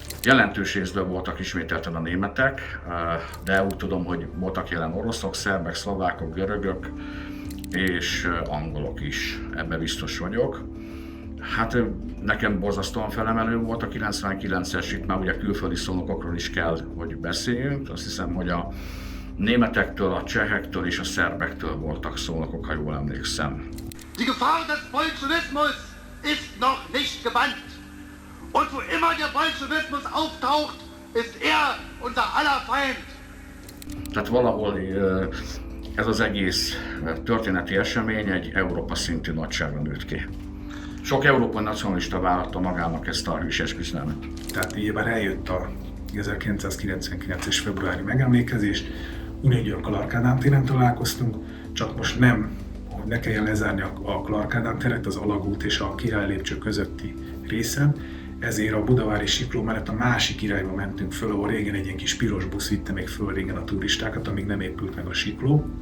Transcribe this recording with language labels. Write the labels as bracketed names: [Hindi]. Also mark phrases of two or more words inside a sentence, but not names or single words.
[Hungarian] Jelentős részben voltak ismételten a németek, de úgy tudom, hogy voltak jelen oroszok, szerbek, szlovákok, görögök és angolok is, ebben biztos vagyok. Hát nekem borzasztóan felemelő volt a 99-es, itt már ugye külföldi szónokokról is kell, hogy beszéljünk. Azt hiszem, hogy a németektől, a csehektől és a szerbektől voltak szónokok, ha jól emlékszem. [German] Die Gefahr des Bolschewismus ist noch nicht gebannt. Und wo immer der Bolschewismus auftaucht, ist unser aller Feind. [Hungarian] Tehát valahol ez az egész történeti esemény egy Európa szintű nagyságra nőtt ki. Sok európai nacionalista vállalta magának ezt a hűséges küzdelmet. Tehát ugyebár eljött a 1999-es februári megemlékezés, ugyanúgy a Clark Ádám téren találkoztunk, csak most nem, hogy ne kelljen lezárni a Clark Ádám teret, az Alagút és a Király lépcső közötti részen, ezért a budavári sikló mellett a másik irányba mentünk föl, ahol régen egy ilyen kis piros busz vitte még föl régen a turistákat, amíg nem épült meg a sikló.